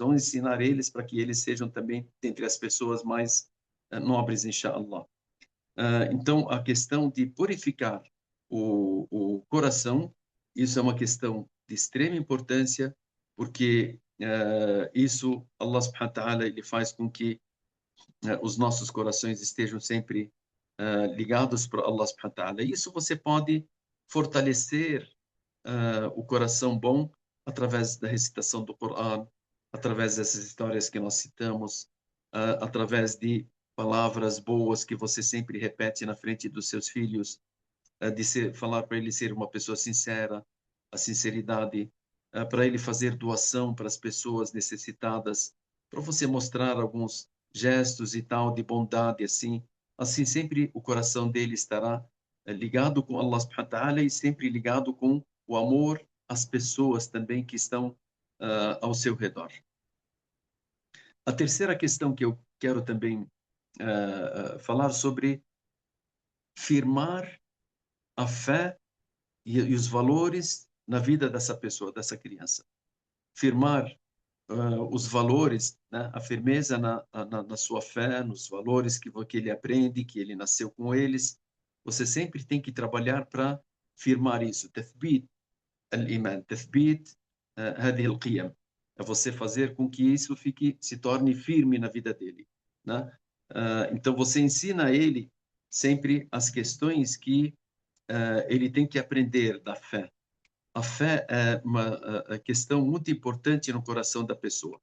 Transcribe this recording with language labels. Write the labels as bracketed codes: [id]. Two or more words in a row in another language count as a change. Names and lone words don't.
[pt] Vamos ensinar eles para que eles sejam também entre as pessoas mais nobres, inshallah. Então, a questão de purificar o coração, isso é uma questão de extrema importância, porque isso, [ar] الله سبحانه وتعالى, [pt] ele faz com que os nossos corações estejam sempre ligados para [ar] الله سبحانه وتعالى. [pt] Isso você pode fortalecer o coração bom através da recitação do Coran, através dessas histórias que nós citamos, através de palavras boas que você sempre repete na frente dos seus filhos, falar para ele ser uma pessoa sincera, a sinceridade, para ele fazer doação para as pessoas necessitadas, para você mostrar alguns gestos e tal de bondade assim sempre o coração dele estará ligado com [ar] الله سبحانه وتعالى [pt] e sempre ligado com o amor às pessoas também que estão ao seu redor. A terceira questão que eu quero também falar sobre firmar a fé e os valores na vida dessa pessoa, dessa criança. Firmar os valores, né? A firmeza na sua fé, nos valores que ele aprende, que ele nasceu com eles. Você sempre tem que trabalhar para firmar isso. [ar] تثبيت الإيمان, تثبيت هذه القيم. [pt] É você fazer com que isso se torne firme na vida dele, né? Então você ensina a ele sempre as questões que ele tem que aprender da fé. A fé é uma questão muito importante no coração da pessoa.